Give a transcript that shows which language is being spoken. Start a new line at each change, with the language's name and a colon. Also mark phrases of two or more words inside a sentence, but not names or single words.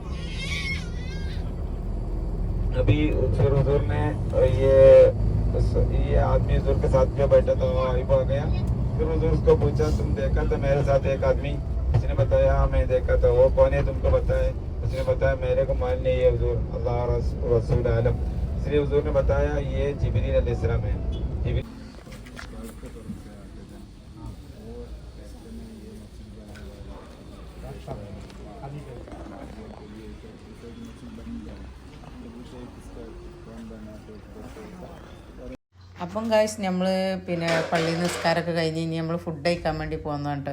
Hindi: अभी फिर हुजूर ने ये आदमी हुजूर के साथ में बैठा था, आ गया। फिर हुजूर उसको पूछा, तुम देखा था मेरे साथ एक आदमी? उसने बताया हाँ मैं देखा था। वो कौन है तुमको बताया? उसने बताया मेरे को मालूम नहीं है हुजूर,
Arabic: الله رسول أعلم.
Hindi: इसलिए हुजूर ने बताया ये जिब्रील अलैहिस्सलाम है।
Malayalam: അപ്പം ഗൈസ് നമ്മൾ പിന്നെ പള്ളി നിസ്കാരമൊക്കെ കഴിഞ്ഞ് ഇനി നമ്മൾ ഫുഡ് കഴിക്കാൻ വേണ്ടി പോകുന്നത് കേട്ടോ.